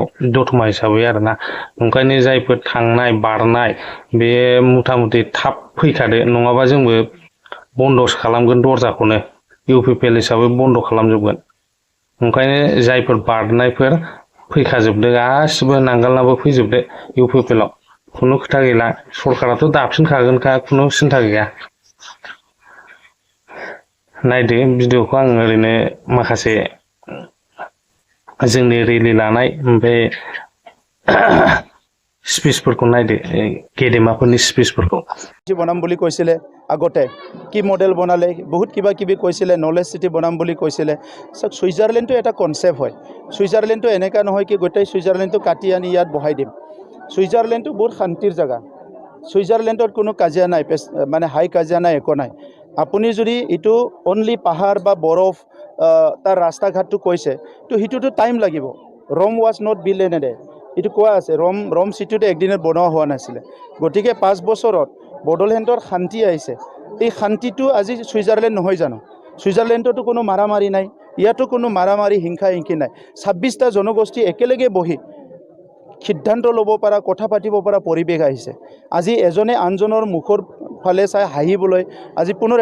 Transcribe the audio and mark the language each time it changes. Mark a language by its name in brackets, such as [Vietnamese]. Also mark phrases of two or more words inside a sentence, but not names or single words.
[Bodo] दतमा हिसाबै आरोना ओंखायनो जायफोर थांनाय बारनाय बे मुथा मुथि थाब फैखादो नङाबा जोंबो बन्द'सो खालामगोन दरजाखौनो इउपिपिएल हिसाबै बन्द' खालामजोबगोन ओंखायनो जायफोर बारनायफोर फैखाजोबदो गासिबो नांगालनाबो फैजोबदो इउपिपिएलआव खुनु खोथा गैला सरकाराथ' दाफिनखागोनखा खुनु सिन्था गैया नायदो भिडिअखौ आं ओरैनो माखासे जोंनि रेलि लानाय ओमफ्राय स्पिचफोरखौ नायदो गेदेमाफोरनि स्पिचफोरखौ [Assamese] বনাম বুলি কৈছিলে আগতে কি মডেল বনালে বহুত কিবা কিবি কৈছিলে [English] knowledge city [Assamese] বনাম বুলি কৈছিলে সুইজাৰলেণ্ডটো এটা কনসেপ্ট হয় সুইজাৰলেণ্ডটো এনেকা নহয় কি গোটেই সুইজাৰলেণ্ডটো কাটি আনি ইয়াত বহাই দিম সুইজাৰলেণ্ডটো বহুত শান্তিৰ জায়গা সুইজাৰলেণ্ডত কোনো কাজিয়া নাই মানে হাই কাজিয়া নাই একো নাই আপুনি যদি ইটো অনলি পাহাৰ বা বৰফ তাৰ ৰাস্তা ঘাটটো কৈছে তো হিটোটো টাইম লাগিব [English] Rome was not built in a day [Assamese] ইটো কোৱা আছে ৰম সিটিটো একদিনত বনোৱা হোৱা নাছিলে গতিকে 5 বছৰত বড়োলেণ্ডৰ শান্তি আহিছে এই শান্তিটো আজি সুইজাৰলেণ্ড নহয় জানো সুইজাৰলেণ্ডতো কোনো মাৰামাৰি নাই ইয়াতো কোনো মাৰামাৰি হিংসা হিংকি নাই 26টা জনগোষ্ঠী একেলগে বহি সিদ্ধান্ত ল'ব পৰা কথা পাতিব পৰা পৰিৱেশ আহিছে আজি এজনে আনজনৰ মুখৰ ফালে চাই হাঁহিবলৈ আজি পুনৰ